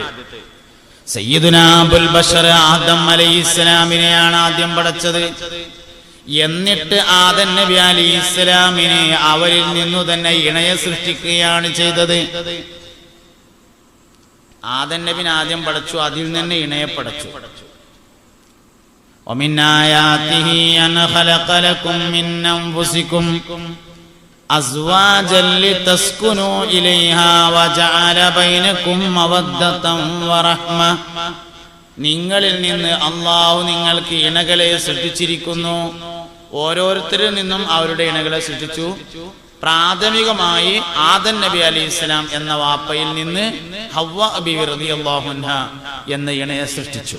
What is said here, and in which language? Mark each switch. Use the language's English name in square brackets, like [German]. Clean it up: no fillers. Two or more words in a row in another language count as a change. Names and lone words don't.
[Malayalam] സയ്യിദുനാ അബുൽ ബശർ ആദം അലൈഹിസ്സലാമിനെയാണ് ആദ്യം പഠിച്ചത്. എന്നിട്ട് ആദം നബി അലൈഹിസ്സലാമിനെ അവരിൽ നിന്നു തന്നെ ഇണയെ സൃഷ്ടിക്കുകയാണ് ചെയ്തത്. ആദം നബിനെ ആദ്യം പഠിച്ചു, അതിൽ തന്നെ ഇണയെ പഠിച്ചു. [Arabic] ومن آياته أن خلق لكم من أنفسكم أزواجا لتسكنوا إليها وجعل بينكم مودة ورحمة. [Malayalam] നിങ്ങളിൽ നിന്ന് അല്ലാഹു നിങ്ങൾക്ക് ഇണകളെ സൃഷ്ടിച്ചിരിക്കുന്നു. ഓരോരുത്തരിൽ നിന്നും അവരുടെ ഇണകളെ സൃഷ്ടിച്ചു. പ്രാഥമികമായി ആദം നബി അലൈഹിസ്സലാം എന്ന വാപ്പയിൽ നിന്ന് ഹവ്വ ബീവി [Arabic] رضي الله عنها [Malayalam] എന്ന ഇണയെ സൃഷ്ടിച്ചു.